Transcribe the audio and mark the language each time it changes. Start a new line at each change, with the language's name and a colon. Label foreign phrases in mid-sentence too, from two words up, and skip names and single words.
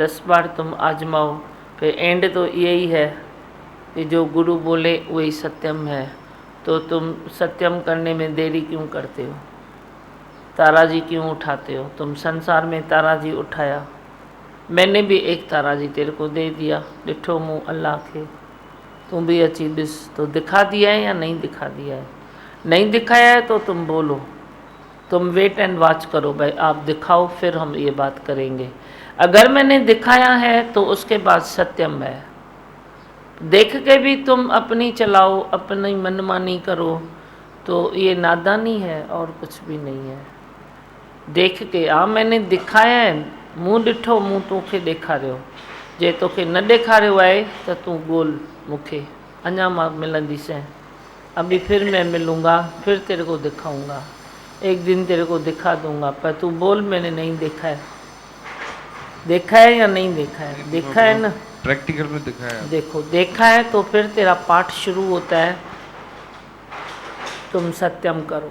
Hindi: 10 बार तुम आजमाओ, फिर एंड तो यही है कि जो गुरु बोले वही सत्यम है। तो तुम सत्यम करने में देरी क्यों करते हो? ताराजी क्यों उठाते हो? तुम संसार में ताराजी उठाया, मैंने भी एक ताराजी तेरे को दे दिया,
Sindhi: ॾिठो मूं अल्लाह के,
Hindi: तुम भी
Sindhi: अची ॾिस।
Hindi: तो दिखा दिया है या नहीं दिखा दिया है? नहीं दिखाया है तो तुम बोलो, तुम
English: wait and watch
Hindi: करो, भाई आप दिखाओ फिर हम ये बात करेंगे। अगर मैंने दिखाया है तो उसके बाद सत्यम है। देख के भी तुम अपनी चलाओ, अपनी मनमानी करो, तो ये नादानी है और कुछ भी नहीं है। देख के मैंने दिखाया है,
Sindhi: मूं ॾिठो, मूं तोखे ॾेखारियो। जे तोखे न ॾेखारियो आहे त तूं ॻोल्ह मूंखे, अञा मां मिलंदीसि,
Hindi: अभी फिर मैं मिलूँगा, फिर तेरे को दिखाऊंगा, एक दिन तेरे को दिखा दूंगा। पर तू बोल मैंने नहीं देखा है। देखा है या नहीं देखा है? देखा है ना। प्रैक्टिकल में दिखाया है। देखो देखा है तो फिर तेरा पाठ शुरू होता है, तुम सत्यम करो।